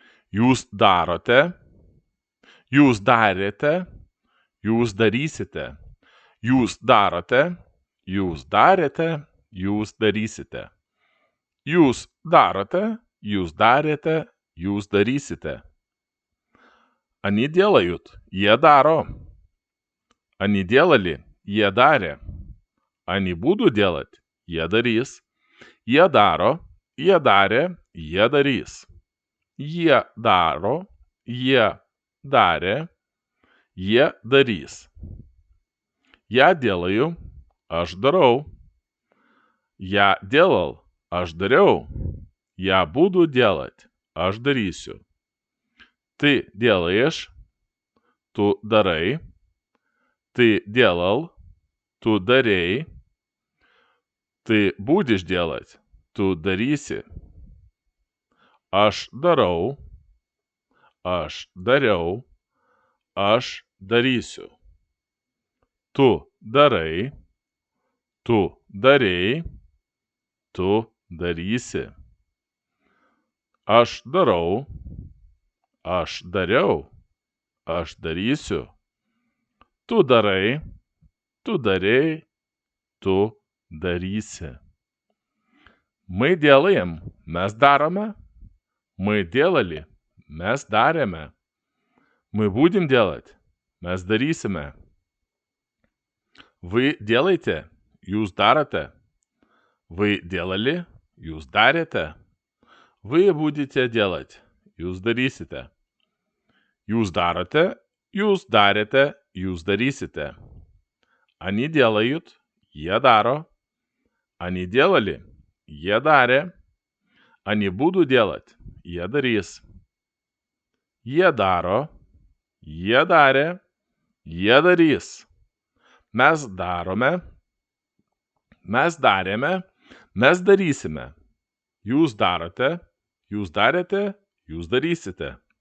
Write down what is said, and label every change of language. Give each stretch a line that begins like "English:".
Lithuanian: Jūs darote, jūs darėte, jūs darysite. Jūs darote, jūs darėte, jūs darysite. Jūs darote, jūs darėte, jūs darysite.
Russian: Они делают,
Lithuanian: jie daro.
Russian: Они делали,
Lithuanian: jie darė.
Russian: Они будут делать,
Lithuanian: jie darys. Jie daro, jie darė, jie darys. Jie daro, jie darė, jie darys.
Russian: Я делаю,
Lithuanian: aš darau.
Russian: Я делал,
Lithuanian: aš dariau.
Russian: Я буду делать,
Lithuanian: aš darysiu.
Russian: Ты делаешь,
Lithuanian: tu darai.
Russian: Ты делал,
Lithuanian: tu darei.
Russian: Ты будешь делать,
Lithuanian: tu darysi. Aš darau, aš dariau, aš darysiu. Tu darai, tu darei, tu darysi. Aš darau, aš dariau, aš darysiu. Tu darai, tu darei, tu darysi.
Russian: Мы делаем,
Lithuanian: mes darome.
Russian: Мы делали,
Lithuanian: mes darėme.
Russian: Мы будем делать,
Lithuanian: mes darysime.
Russian: Вы делаете,
Lithuanian: jūs darote.
Russian: Вы делали,
Lithuanian: jūs darėte.
Russian: Вы будете делать,
Lithuanian: jūs darysite. Jūs darote, jūs darėte, jūs darysite.
Russian: Они делают,
Lithuanian: jie daro.
Russian: Они делали,
Lithuanian: jie darė.
Russian: Они будут делать,
Lithuanian: jie darys. Jie daro, jie darė, jie darys. Mes darome, mes darėme, mes darysime. Jūs darote, jūs darėte, jūs darysite.